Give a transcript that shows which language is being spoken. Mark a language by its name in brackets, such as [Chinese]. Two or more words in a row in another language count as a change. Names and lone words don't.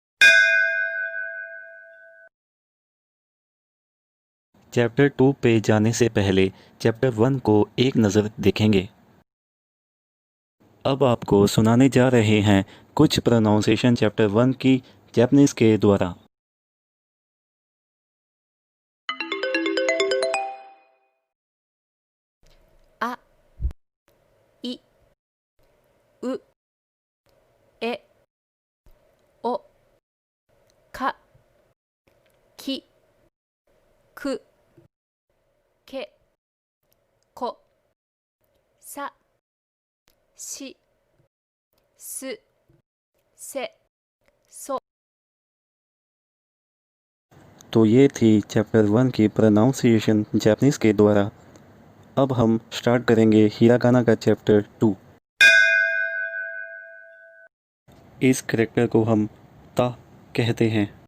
[Hindi] चैप्टर 2 पे जाने से पहले चैप्टर 1 को एक नज़र देखेंगे। अब आपको सुनाने जा रहे हैं कुछ [English] pronunciation chapter [Hindi] 1 की जापानीज़ के द्वारा। [Japanese] あ、い、う、え、お、か、き、く、け、こ、さ、し、す、せ、そ。 [Hindi] तो ये थी चैप्टर 1 की प्रोनाउंसिएशन जापानीज़ के द्वारा। अब हम स्टार्ट करेंगे हिरागाना का चैप्टर 2। इस करेक्टर को हम ता कहते हैं।